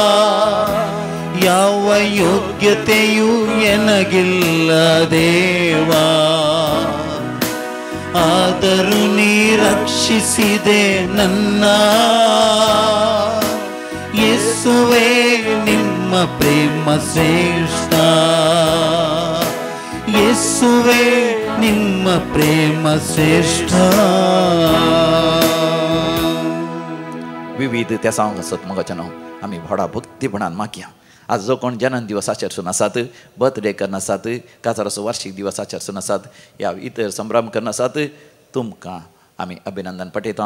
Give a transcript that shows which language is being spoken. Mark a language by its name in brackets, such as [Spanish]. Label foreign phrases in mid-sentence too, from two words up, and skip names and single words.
[Kannada] ಯಾವ ಯೋಗ್ಯತೆಯೂ ಎನಗಿಲ್ಲ ದೇವಾ ಆದರೂ ನೀ ರಕ್ಷಿಸಿದೆ ನನ್ನ ಯೇಸುವೇ ನಿಮ್ಮ ಪ್ರೇಮ ಶ್ರೇಷ್ಠ ಯೇಸುವೇ ನಿಮ್ಮ ಪ್ರೇಮ ಶ್ರೇಷ್ಠ. [Konkani] विविध त्या सांग आसत म्हाका आमी व्हडा भक्तीपणान मागया. आज जो कोण जन्म दिवस आचरसून आसात बर्थडे करनासात काजाराचो वार्षिक दिवस आचरसून आसात या इतर संभ्रम करनासात तुमकां आमी अभिनंदन पठयता.